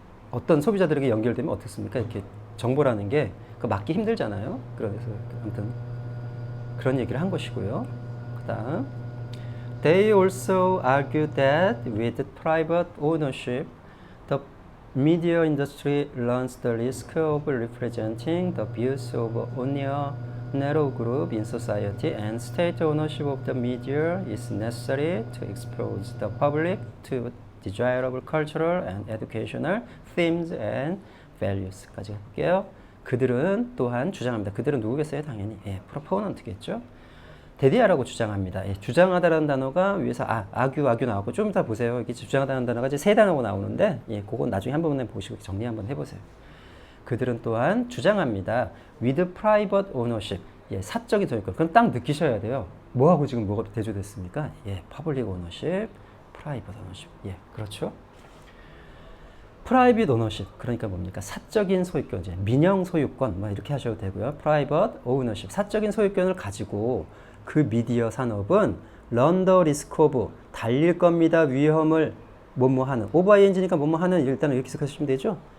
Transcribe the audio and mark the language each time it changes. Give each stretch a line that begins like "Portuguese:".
Korean: 어떤 소비자들에게 연결되면 어떻습니까? 이렇게 정보라는 게 맞기 힘들잖아요. 그래서 아무튼 그런 얘기를 한 것이고요.
English: 그다음 They also argue that with private ownership, the media industry runs the risk of representing the views of only a narrow group in society, and state ownership of the media is necessary to expose the public to desirable cultural and educational themes and values
Korean: 까지 할게요. 그들은 또한 주장합니다. 그들은 누구겠어요? 당연히 proponent겠죠. 대디아라고 주장합니다. 주장하다라는 단어가 위에서 argue 나오고 좀 이따 보세요. 이게 주장하다는 단어가 이제 세 단어가 나오는데 그건 나중에 한 번에 보시고 정리 한번 해보세요. 그들은 또한 주장합니다.
English: with private ownership,
Korean: 사적인 소유권. 그럼 딱 느끼셔야 돼요. 뭐하고 지금 뭐가 대조됐습니까?
English: public ownership, private ownership.
Korean: 그렇죠. private ownership, 그러니까 뭡니까? 사적인 소유권, 민영 소유권, 이렇게 하셔도 되고요. private ownership, 사적인 소유권을 가지고 그 미디어 산업은 run the risk of, 달릴 겁니다. 위험을 뭐뭐하는, overing니까 뭐뭐하는 일단은 이렇게 생각하시면 되죠.